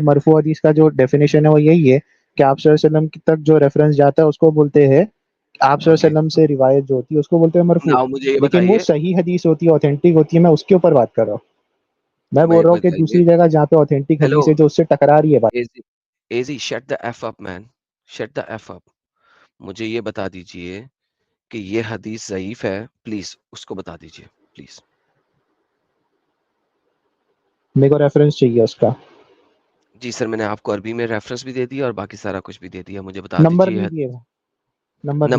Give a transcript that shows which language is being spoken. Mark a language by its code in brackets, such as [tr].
[ur] مرفوع حدیث کا جو ڈیفینیشن ہے وہ یہی ہے کہ آپ صلی اللہ علیہ وسلم تک جو ریفرنس جاتا ہے اس کو بولتے ہیں. آپ صلی اللہ اوکے. علیہ وسلم سے روایت جو ہوتی ہے اس کو بولتے ہیں مرفوع. ناؤ مجھے یہ لیکن وہ بتائیے، صحیح حدیث ہوتی ہے، اوتھینٹک ہوتی ہے، میں اس کے اوپر بات کر رہا ہوں. میں میں بول رہا ہوں کہ بتائیے. دوسری جگہ جہاں پہ اوتھینٹک ہیلو حدیث ہے جو اس سے ٹکرا رہی ہے بات. [en] Easy, easy shut the F up man, shut the F up. [ur] مجھے یہ بتا دیجئے کہ یہ حدیث ضعیف ہے، پلیز اس کو بتا دیجئے پلیز. میرے کو ریفرنس چاہیے اس کا. جی سر، میں نے آپ کو عربی میں ریفرنس بھی دے دیا اور باقی سارا کچھ بھی دے دیا. مجھے بتا نمبر دیجئے. نہیں دیے گا، نمبر نہیں